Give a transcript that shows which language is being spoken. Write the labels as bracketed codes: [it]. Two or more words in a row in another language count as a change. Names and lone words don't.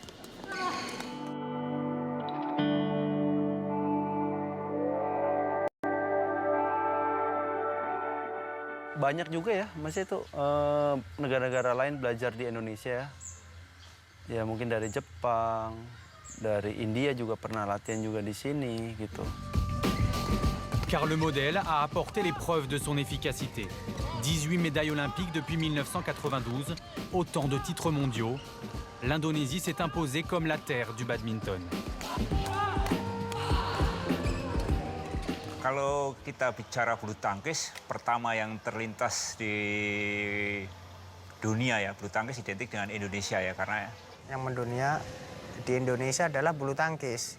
[id] banyak juga ya, maksudnya itu negara-negara lain belajar di Indonesia ya. Ya mungkin dari Jepang, dari India juga pernah latihan juga di sini gitu. [fr] Car le modèle a apporté les preuves de son efficacité. 18 médailles olympiques depuis 1992, autant de titres mondiaux. L'Indonésie s'est imposée comme la terre du badminton. [id] Kalau kita bicara bulu tangkis, pertama yang terlintas di dunia ya, bulu tangkis identik dengan Indonesia ya, karena yang mendunia di Indonesia adalah bulu tangkis.